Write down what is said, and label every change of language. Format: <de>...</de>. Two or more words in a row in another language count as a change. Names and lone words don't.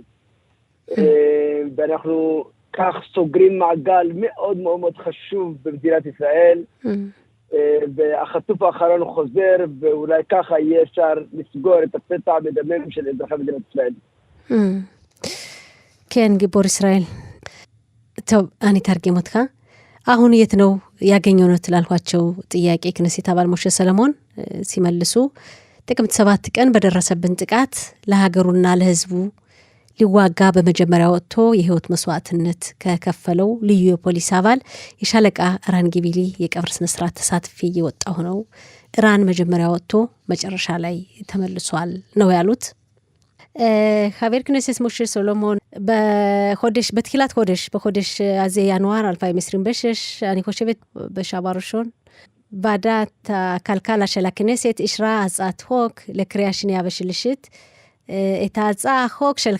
<he>ואנחנו כך סוגרים מעגל מאוד מאוד מאוד חשוב במדינת ישראל. והחטוף האחרון הוא חוזר, ואולי ככה יהיה אפשר לסגור את הפצע המדמם של אזרחי מדינת ישראל. כן, גיבור ישראל. טוב, אני אתרגם אותך.</he> <am>አሁን የት ነው ያገኘው ነው ትላልኳቸው ጥያቄ ክነሴት አባል ሞሼ ሰሎሞን ሲመልሱ ጥቅምት 7 ቀን በደረሰብን ጥቃት ለሀገሩና ለሕዝቡ ሊዋጋ በመጀመሪያ ወጥቶ የህይወት መስዋዕትነት ከከፈለው ልዩ የፖሊስ አባል የሻለቃ ራን ጊቢሊ የቀብር ስነ ስርዓት ተሳትፌ እየወጣሁ ነው። ራን መጀመሪያ ወጥቶ መጨረሻ ላይ ተመልሷል ነው ያሉት።</am> <he>חבר כנסת משה סולומון, בתחילת בחודש הזה ינואר 2026, אני חושבת בשבוע הראשון, ועדת הכלכלה של הכנסת אישרה הצעת חוק לקריאה שנייה ושלישית, את הצעת החוק שלך.</he>